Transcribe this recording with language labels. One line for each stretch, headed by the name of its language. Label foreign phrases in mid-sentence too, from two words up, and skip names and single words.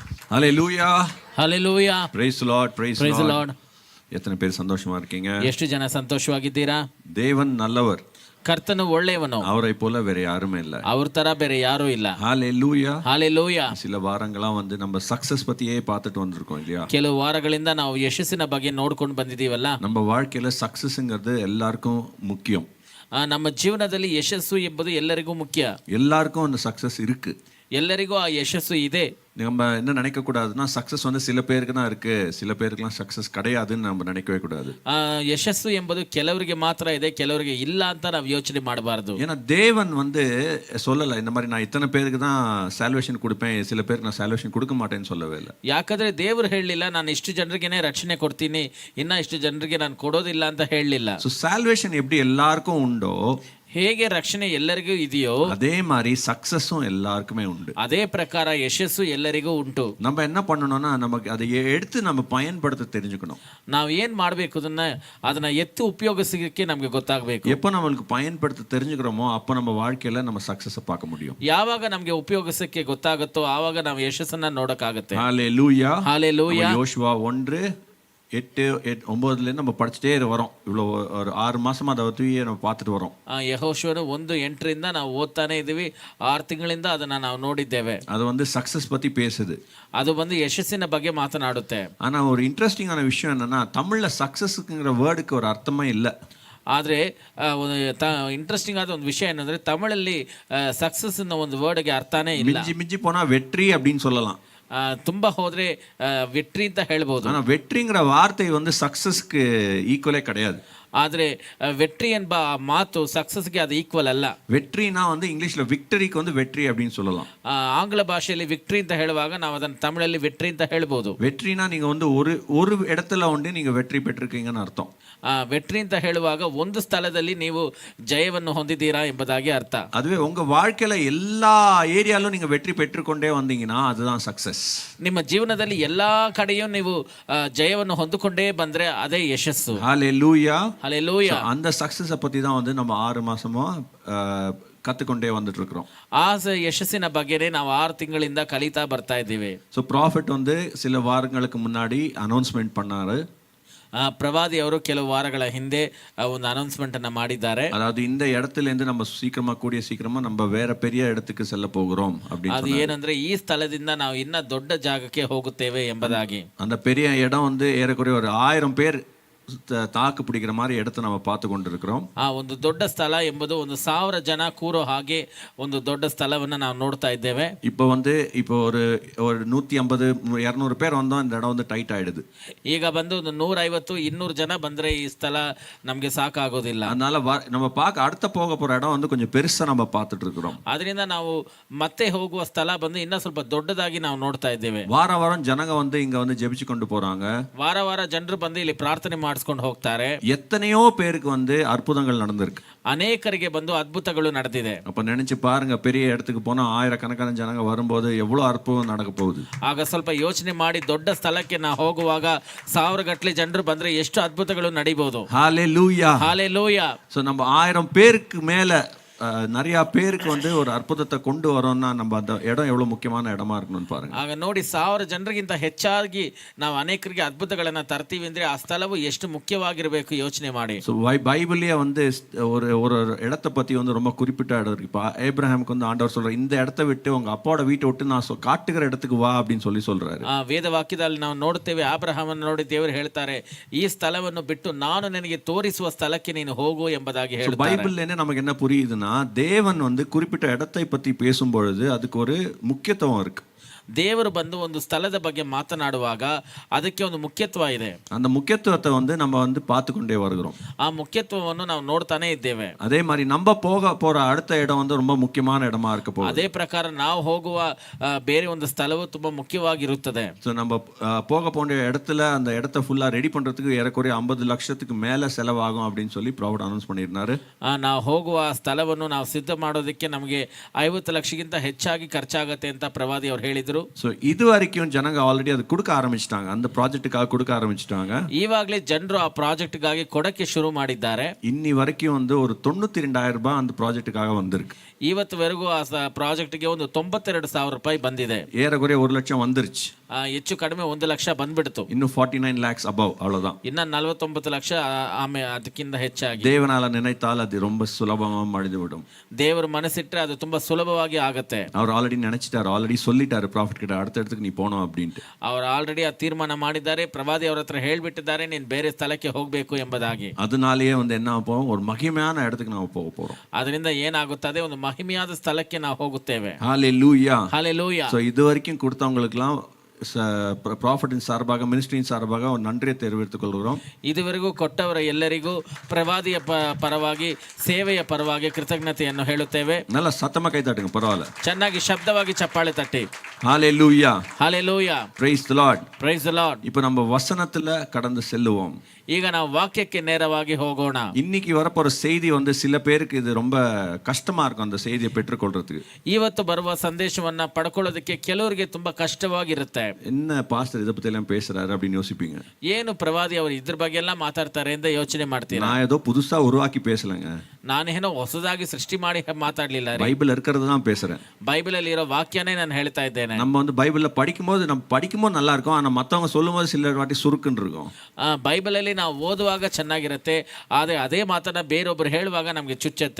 English: ஹalleluya Hallelujah. praise the lord praise Praise the the lord. Lord.
Tamil: எத்தனை பேர் சந்தோஷமா இருக்கீங்க?
Kannada: ಎಷ್ಟು ಜನ ಸಂತೋಷವಾಗಿದ್ದೀರಾ?
Tamil: தேவன் நல்லவர்,
Kannada: ಕರ್ತನು ಒಳ್ಳೆಯವನು,
Tamil: அவரை போல வேற யாருமே இல்ல.
Kannada: ಅವ್ರ ತರ ಬೇರೆ ಯಾರೂ ಇಲ್ಲ.
English: ஹalleluya Hallelujah.
Tamil: சில வாரங்களா நம்ம சக்சஸ் பத்தியே பார்த்துட்டு வந்திருக்கோம் இல்லையா?
Kannada: ಕೆಲವು ವಾರಗಳಿಂದ ನಾವು ಯಶಸ್ಸಿನ ಬಗ್ಗೆ ನೋಡ್ಕೊಂಡು ಬಂದಿದ್ದೀವಲ್ಲ.
Tamil: நம்ம வாழ்க்கையில சக்சஸ்ங்கிறது எல்லாருக்கும் முக்கியம்.
Kannada: ನಮ್ಮ ಜೀವನದಲ್ಲಿ ಯಶಸ್ಸು ಎಂಬುದು ಎಲ್ಲರಿಗೂ ಮುಖ್ಯ.
Tamil: எல்லாருக்கும் அந்த சக்சஸ் இருக்கு.
Kannada: ಎಲ್ಲರಿಗೂ ಆ ಯಶಸ್ಸು ಇದೆ.
Tamil: நம்ம என்ன நினைக்க கூடாதுன்னா சக்சஸ் சில பேருக்கு தான் இருக்கு, சில பேருக்குலாம் சக்சஸ் கிடையாதுன்னு நம்ம நினைக்கவே கூடாது.
Kannada: ಯಶಸ್ಸು ಎಂಬುದು ಕೆಲವರಿಗೆ ಮಾತ್ರ ಇದೆ, ಕೆಲವರಿಗೆ ಇಲ್ಲ ಅಂತ ನಾವು ಯೋಚನೆ ಮಾಡಬಾರದು.
Tamil: ஏன்னா தேவன் சொல்லல இந்த மாதிரி நான் இத்தனை பேருக்கு தான் சால்வேஷன் கொடுப்பேன், சில பேருக்கு நான் சால்வேஷன் கொடுக்க மாட்டேன்னு சொல்லவே இல்லை.
Kannada: ಯಾಕಂದ್ರೆ ದೇವರು ಹೇಳಲಿಲ್ಲ ನಾನು ಇಷ್ಟು ಜನರಿಗೇನೆ ರಕ್ಷಣೆ ಕೊಡ್ತೀನಿ, ಇನ್ನ ಇಷ್ಟು ಜನರಿಗೆ ನಾನು ಕೊಡೋದಿಲ್ಲ ಅಂತ ಹೇಳಲಿಲ್ಲ.
Tamil: ஸோ சால்வேஷன் எப்படி எல்லாருக்கும் உண்டோ,
Kannada: ಹೇಗೆ ರಕ್ಷಣೆ ಎಲ್ಲರಿಗೂ ಇದೆಯೋ
Tamil: அதே மாதிரி சக்சஸும் எல்லாருக்குமே உண்டு.
Kannada: ಅದೇ ಪ್ರಕಾರ ಯಶಸ್ಸು ಎಲ್ಲರಿಗೂ ಉಂಟು.
Tamil: நம்ம என்ன பண்ணணும்னா நமக்கு அதை எடுத்து நம்ம பயன்படுத்த தெரிஞ்சுக்கணும்.
Kannada: ನಾವು ಏನ್ ಮಾಡ್ಬೇಕು, ಅದನ್ನ ಎತ್ತು ಉಪಯೋಗಿಸಲಿಕ್ಕೆ ನಮ್ಗೆ ಗೊತ್ತಾಗಬೇಕು.
Tamil: எப்போ நம்மளுக்கு பயன்படுத்த தெரிஞ்சுக்கிறோமோ அப்போ நம்ம வாழ்க்கையில நம்ம சக்சஸை பார்க்க முடியும்.
Kannada: ಯಾವಾಗ ನಮ್ಗೆ ಉಪಯೋಗಿಸಕ್ಕೆ ಗೊತ್ತಾಗುತ್ತೋ ಆವಾಗ ನಾವು ಯಶಸ್ಸನ್ನ ನೋಡಕ್ಕಾಗತ್ತೆ.
English: ஹalleluya ஹalleluya.
Tamil: யோசுவா 1:8-9 நம்ம படிச்சுட்டே வரோம். இவ்வளோ ஒரு 6 மாசமா அதை நம்ம பார்த்துட்டு வரோம்.
Kannada: ಯೆಹೋಶುವನು 1:8 ನಾವು ಓದ್ತಾನೆ ಇದೀವಿ. 6 ತಿಂಗಳಿಂದ ಅದನ್ನ ನಾವು ನೋಡಿದ್ದೇವೆ.
Tamil: அது சக்சஸ் பத்தி பேசுது.
Kannada: ಅದು ಯಶಸ್ಸಿನ ಬಗ್ಗೆ ಮಾತನಾಡುತ್ತೆ.
Tamil: ஆனா ஒரு இன்ட்ரெஸ்டிங்கான விஷயம் என்னன்னா தமிழ்ல சக்சஸ்ங்கிற வேர்டுக்கு ஒரு அர்த்தமே இல்லை.
Kannada: ಆದರೆ ಇಂಟ್ರೆಸ್ಟಿಂಗ್ ಆದ ಒಂದು ವಿಷಯ ಏನಂದ್ರೆ ತಮಿಳಲ್ಲಿ ಸಕ್ಸಸ್ ಅನ್ನೋ ಒಂದು ವರ್ಡ್ಗೆ ಅರ್ಥನೇ ಇಲ್ಲ.
Tamil: மிஞ்சி போனா வெற்றி அப்படின்னு சொல்லலாம்.
Kannada: ತುಂಬಾ ಹೋದ್ರೆ வெற்றி ಅಂತ ಹೇಳ್ಬೋದು.
Tamil: ஆனா வெற்றிங்கிற வார்த்தை சக்சஸ்க்கு ஈக்குவலே கிடையாது.
Kannada: ಆದ್ರೆ வெற்றி ಎಂಬ ಮಾತು ಸಕ್ಸಸ್ಗೆ ಅದು ಈಕ್ವಲ್ ಅಲ್ಲ.
Tamil: வெற்றினா இங்கிலீஷ்ல விக்டரிக்கு வெற்றி அப்படின்னு சொல்லலாம்.
Kannada: ಆಂಗ್ಲ ಭಾಷೆಯಲ್ಲಿ ವಿಕ್ಟರಿ ಅಂತ ಹೇಳುವಾಗ ನಾವು ಅದನ್ನ ತಮಿಳಲ್ಲಿ வெற்றி ಅಂತ ಹೇಳ್ಬೋದು.
Tamil: வெற்றினா நீங்க ஒரு இடத்துல நீங்க வெற்றி பெற்றிருக்கீங்கன்னு அர்த்தம்.
Kannada: வெற்றி ಅಂತ ಹೇಳುವಾಗ ಒಂದು ಸ್ಥಳದಲ್ಲಿ ನೀವು ಜಯವನ್ನು ಹೊಂದಿದ್ದೀರಾ ಎಂಬುದಾಗಿ ಅರ್ಥ.
Tamil: அதுவே உங்க வாழ்க்கையில எல்லா ஏரியாலும் நீங்க வெற்றி பெற்றுக்கொண்டே வந்தீங்கன்னா அதுதான் சக்சஸ்.
Kannada: ನಿಮ್ಮ ಜೀವನದಲ್ಲಿ ಎಲ್ಲಾ ಕಡೆಯೂ ನೀವು ಜಯವನ್ನು ಹೊಂದಿಕೊಂಡೇ ಬಂದ್ರೆ ಅದೇ ಯಶಸ್ಸು.
English: ஹalleluya ஹalleluya.
Tamil: அந்த சக்சஸை பத்தி தான் நம்ம 6 மாசமா கத்துக்கொண்டே வந்துட்டு இருக்கிறோம்.
Kannada: ಆ ಯಶಸ್ಸಿನ ಬಗ್ಗೆನೇ ನಾವು 6 ತಿಂಗಳಿಂದ ಕಲಿತಾ ಬರ್ತಾ ಇದ್ದೀವಿ.
Tamil: ஸோ ப்ராஃபிட் சில வாரங்களுக்கு முன்னாடி அனௌன்ஸ்மெண்ட் பண்ணாரு.
Kannada: ಪ್ರವಾದಿ ಅವರು ಕೆಲವು ವಾರಗಳ ಹಿಂದೆ ಒಂದು ಅನೌನ್ಸ್ಮೆಂಟ್ ಅನ್ನ ಮಾಡಿದ್ದಾರೆ.
Tamil: அதாவது இந்த இடத்துல இருந்து நம்ம சீக்கிரமா நம்ம வேற பெரிய இடத்துக்கு செல்ல போகிறோம் அப்படின்னு.
Kannada: ಅದು ಏನಂದ್ರೆ ಈ ಸ್ಥಳದಿಂದ ನಾವು ಇನ್ನ ದೊಡ್ಡ ಜಾಗಕ್ಕೆ ಹೋಗುತ್ತೇವೆ ಎಂಬುದಾಗಿ.
Tamil: அந்த பெரிய இடம் ஏறக்குறைய ஒரு 1000 பேர் தாக்கு பிடிக்கிற மாதிரி இடத்தை நம்ம பார்த்து கொண்டிருக்கிறோம்.
Kannada: ಒಂದು ದೊಡ್ಡ ಸ್ಥಳ ಎಂಬುದು 1000 ಜನ ಕೂರೋ ಹಾಗೆ ಒಂದು ದೊಡ್ಡ ಸ್ಥಳವನ್ನ ನಾವು ನೋಡ್ತಾ ಇದ್ದೇವೆ.
Tamil: இப்போ ஒரு 150-200 பேர் வந்தோம், இந்த இடம் டைட் ஆயிடுது.
Kannada: ಈಗ ಬಂದು 150-200 ಜನ ಬಂದ್ರೆ ಈ ಸ್ಥಳ ನಮಗೆ ಸಾಕಾಗೋದಿಲ್ಲ.
Tamil: அதனால நம்ம அடுத்த போக போற இடம் கொஞ்சம் பெருசா நம்ம பார்த்துட்டு இருக்கிறோம்.
Kannada: ಅದರಿಂದ ನಾವು ಮತ್ತೆ ಹೋಗುವ ಸ್ಥಳ ಬಂದು ಇನ್ನ ಸ್ವಲ್ಪ ದೊಡ್ಡದಾಗಿ ನಾವು ನೋಡ್ತಾ ಇದ್ದೇವೆ.
Tamil: வாரம் ஜனங்க இங்க ஜெபிச்சு கொண்டு போறாங்க.
Kannada: ವಾರ ಜನರು ಬಂದು ಇಲ್ಲಿ ಪ್ರಾರ್ಥನೆ ಮಾಡಿಸ್ಕೊಂಡು ಹೋಗ್ತಾರೆ.
Tamil: எத்தனையோ பேருக்கு அற்புதங்கள் நடந்திருக்கு.
Kannada: ಅನೇಕರಿಗೆ ಬಂದು ಅದ್ಭುತಗಳು ನಡೆದಿದೆ.
Tamil: அப்ப நினைச்சு பாருங்க, பெரிய இடத்துக்கு போனா ஆயிரக்கணக்கான ஜனங்க வரும்போது எவ்வளவு அற்புதம் நடக்க போகுது.
Kannada: ಆಗ ಸ್ವಲ್ಪ ಯೋಚನೆ ಮಾಡಿ ದೊಡ್ಡ ಸ್ಥಳಕ್ಕೆ ನಾವು ಹೋಗುವಾಗ 1000 ಗಟ್ಟಲೆ ಜನರು ಬಂದ್ರೆ ಎಷ್ಟು ಅದ್ಭುತಗಳು ನಡೀಬಹುದು.
English: ஹalleluya ஹalleluya.
Tamil: சோ நம்ம 1000 பேருக்கு மேல நிறைய பேருக்கு ஒரு அற்புதத்தை கொண்டு வரோம்னா நம்ம அந்த இடம் எவ்வளவு முக்கியமான இடமா இருக்கணும்னு பாருங்க.
Kannada: ಆಗ ನೋಡಿ 1000 ಜನರಿಗಿಂತ ಹೆಚ್ಚಾಗಿ ನಾವು ಅನೇಕರಿಗೆ ಅದ್ಭುತಗಳನ್ನ ತರ್ತೀವಿ ಅಂದ್ರೆ ಆ ಸ್ಥಳವು ಎಷ್ಟು ಮುಖ್ಯವಾಗಿರಬೇಕು ಯೋಚನೆ ಮಾಡಿ.
Tamil: ஸோ பைபிள்லயே ஒரு இடத்தை பத்தி ரொம்ப குறிப்பிட்ட இடம் இருக்கு. இப்போ ஏப்ரஹாமுக்கு ஆண்டவர் சொல்றாரு, இந்த இடத்தை விட்டு உங்க அப்பாவோட வீட்டை விட்டு நான் காட்டுகிற இடத்துக்கு வா அப்படின்னு சொல்றாரு.
Kannada: ವೇದ ವಾಕ್ಯದಲ್ಲಿ ನಾವು ನೋಡುತ್ತೇವೆ, ಅಬ್ರಹಾಮನ ನೋಡಿ ದೇವರು ಹೇಳ್ತಾರೆ, ಈ ಸ್ಥಳವನ್ನು ಬಿಟ್ಟು ನಾನು ನಿನಗೆ ತೋರಿಸುವ ಸ್ಥಳಕ್ಕೆ ನೀನು ಹೋಗು ಎಂಬುದಾಗಿ ಹೇಳ್ತಾರೆ.
Tamil: பைபிள்ல நமக்கு என்ன புரியுதுன்னா, தேவன் குறிப்பிட்ட இடத்தை பத்தி பேசும் பொழுது அதுக்கு ஒரு முக்கியத்துவம் இருக்கு.
Kannada: ದೇವರು ಬಂದು ಒಂದು ಸ್ಥಳದ ಬಗ್ಗೆ ಮಾತನಾಡುವಾಗ ಅದಕ್ಕೆ ಒಂದು ಮುಖ್ಯತ್ವ ಇದೆ.
Tamil: அந்த முக்கியத்துவத்தை நம்ம பார்த்துக்கொண்டே வருகிறோம்.
Kannada: ಆ ಮುಖ್ಯತ್ವವನ್ನು ನಾವು ನೋಡ್ತಾನೆ ಇದ್ದೇವೆ.
Tamil: அதே மாதிரி நம்ம போற அடுத்த இடம் ரொம்ப முக்கியமான இடமா இருக்க போகுது.
Kannada: ಅದೇ ಪ್ರಕಾರ ನಾವು ಹೋಗುವ ಬೇರೆ ಒಂದು ಸ್ಥಳವು ತುಂಬಾ ಮುಖ್ಯವಾಗಿರುತ್ತದೆ.
Tamil: ஸோ நம்ம போக இடத்துல அந்த இடத்தை ஃபுல்லா ரெடி பண்றதுக்கு ஏறக்குறைய 50 லட்சத்துக்கு மேல செலவாகும் அப்படின்னு ப்ராஃபிட் அனௌன்ஸ் பண்ணியிருந்தாரு.
Kannada: ನಾವು ಹೋಗುವ ಸ್ಥಳವನ್ನು ನಾವು ಸಿದ್ಧ ಮಾಡೋದಕ್ಕೆ ನಮಗೆ 50 ಲಕ್ಷಕ್ಕಿಂತ ಹೆಚ್ಚಾಗಿ ಖರ್ಚಾಗತ್ತೆ ಅಂತ ಪ್ರವಾದಿ ಅವರು ಹೇಳಿದ್ರು. ಹೇಳಿದ್ರು.
Tamil: ஸோ இது வரைக்கும் ஜனங்க ஆல்ரெடி அது கொடுக்க ஆரம்பிச்சிட்டாங்க, அந்த ப்ராஜெக்ட்டுக்காக கொடுக்க ஆரம்பிச்சிட்டாங்க.
Kannada: ಈವಾಗಲೇ ಜನರು ಆ ಪ್ರಾಜೆಕ್ಟ್ಗಾಗಿ ಕೊಡಕ್ಕೆ ಶುರು ಮಾಡಿದ್ದಾರೆ.
Tamil: இன்னி வரைக்கும் வந்து ஒரு 92,000 ரூபாய் அந்த ப்ராஜெக்ட்டுக்காக வந்திருக்கு.
Kannada: ಇವತ್ತುವರೆಗೂ ಆ ಪ್ರಾಜೆಕ್ಟ್ಗೆ ಒಂದು 92,000 ರೂಪಾಯಿ ಬಂದಿದೆ.
Tamil: ஏறக்குறைய 1 லட்சம் வந்துருச்சு.
Kannada: ಹೆಚ್ಚು ಕಡಿಮೆ 1 ಲಕ್ಷ ಬಂದ್ಬಿಡ್ತು.
Tamil: இன்னும் 49
English: lakhs above,
Tamil: அவ்வளவுதான்.
Kannada: ಇನ್ನ 49 ಲಕ್ಷ ಆಮೇಲೆ ಅದಕ್ಕಿಂತ ಹೆಚ್ಚಾಗಿ.
Tamil: தேவனால நினைத்தால் அது ரொம்ப சுலபமா முடிந்துவிடும்.
Kannada: ದೇವರು ಮನಸ್ಸಿಟ್ರೆ ಅದು ತುಂಬಾ ಸುಲಭವಾಗಿ ಆಗತ್ತೆ.
Tamil: அவர் ஆல்ரெடி நினைச்சிட்டாரு, ஆல்ரெடி சொல்லிட்டாரு ப்ராஃபிட் கிட்ட, அடுத்த இடத்துக்கு நீ போகணும் அப்படின்ட்டு.
Kannada: ಅವರು ಆಲ್ರೆಡಿ ಆ ತೀರ್ಮಾನ ಮಾಡಿದ್ದಾರೆ, ಪ್ರವಾದಿ ಅವರ ಹತ್ರ ಹೇಳ್ಬಿಟ್ಟಿದ್ದಾರೆ, ನೀನ್ ಬೇರೆ ಸ್ಥಳಕ್ಕೆ ಹೋಗ್ಬೇಕು ಎಂಬುದಾಗಿ.
Tamil: அதனாலேயே வந்து என்ன போவோம், ஒரு மகிமையான இடத்துக்கு ನಾವು போக போறோம்.
Kannada: ಅದರಿಂದ ಏನಾಗುತ್ತದೆ, ಒಂದು ಮಹಿಮೆಯಾದ ಸ್ಥಳಕ್ಕೆ ನಾವು ಹೋಗುತ್ತೇವೆ.
English: ஹalleluya. ஹalleluya.
Tamil: சோ இது வரைக்கும் கொடுத்தவங்களுக்குலாம் ப்ராஃபிட்டின் சார்பாக, மினிஸ்ட்ரியின் சார்பாக ஒரு நன்றியை தெரிவித்துக் கொள்கிறோம்.
Kannada: ಇದುವರೆಗೂ ಕೊಟ್ಟವರ ಎಲ್ಲರಿಗೂ ಪ್ರವಾದಿಯ ಪರವಾಗಿ, ಸೇವೆಯ ಪರವಾಗಿ ಕೃತಜ್ಞತೆಯನ್ನು ಹೇಳುತ್ತೇವೆ.
Tamil: நல்ல சத்தமா கை தட்டுங்க, பரவாயில்ல.
Kannada: ಚೆನ್ನಾಗಿ ಶಬ್ದವಾಗಿ ಚಪ್ಪಾಳೆ ತಟ್ಟಿ.
English: ஹalleluya. ஹalleluya. praise the lord. praise the lord.
Tamil: இப்போ நம்ம வசனத்துல கடந்து செல்லுவோம்.
Kannada: ಈಗ ನಾವು ವಾಕ್ಯಕ್ಕೆ ನೇರವಾಗಿ ಹೋಗೋಣ.
Tamil: இன்னைக்கு வரப்போற செய்தி வந்து சில பேருக்கு இது ரொம்ப கஷ்டமா இருக்கும், அந்த செய்தியை பெற்றுக்கொள்றதுக்கு.
Kannada: ಇವತ್ತು ಬರುವ ಸಂದೇಶವನ್ನ ಪಡ್ಕೊಳ್ಳೋದಕ್ಕೆ ಕೆಲವರಿಗೆ ತುಂಬಾ ಕಷ್ಟವಾಗಿರುತ್ತೆ.
Tamil: என்ன பாஸ்டர் இதை பத்தி எல்லாம் பேசுறாரு அப்படின்னு யோசிப்பீங்க.
Kannada: ಏನು ಪ್ರವಾದಿ ಅವರು ಇದ್ರ ಬಗ್ಗೆ ಎಲ್ಲ ಮಾತಾಡ್ತಾರೆ ಅಂತ ಯೋಚನೆ ಮಾಡ್ತೀರಾ?
Tamil: நான் ஏதோ புதுசா உருவாக்கி பேசலங்க,
Kannada: ನಾನೇನೋ ಹೊಸದಾಗಿ ಸೃಷ್ಟಿ ಮಾಡಿ ಮಾತಾಡ್ಲಿಲ್ಲ.
Tamil: பைபிள் இருக்கிறது தான் பேசுறேன்.
Kannada: ಬೈಬಲ್ ಅಲ್ಲಿ ಇರೋ ವಾಕ್ಯನೇ ನಾನು ಹೇಳ್ತಾ ಇದ್ದೇನೆ.
Tamil: நம்ம வந்து பைபிள்ல படிக்கும்போது நல்லா இருக்கும், ஆனா மத்தவங்க சொல்லும்போது சில வாட்டி சுருக்குன்னு இருக்கும்.
Kannada: ಬೈಬಲ್ ಅಲ್ಲಿ ನಾವು ಓದುವಾಗ ಚೆನ್ನಾಗಿರುತ್ತೆ, ಆದ್ರೆ ಅದೇ ಮಾತನ್ನ ಬೇರೊಬ್ರು ಹೇಳುವಾಗ ನಮ್ಗೆ ಚುಚ್ಚತ್ತೆ.